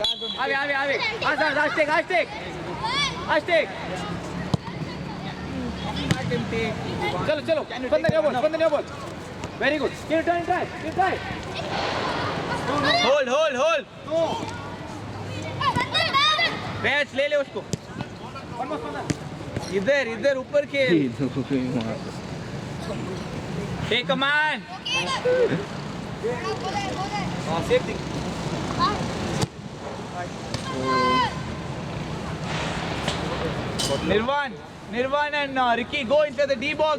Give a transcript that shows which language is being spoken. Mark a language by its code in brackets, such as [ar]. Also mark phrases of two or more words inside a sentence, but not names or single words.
[hi] Abhi. Hashtag. Chalo. [en] Spandan your ball. Very good. Keep trying. Hold. No. Riyaj, [hi] ले उसको. [en] One more Spandan. [hi] इधर ऊपर खेल. [en] Take command. Safety. Nirvan and Ricky go inside the D box.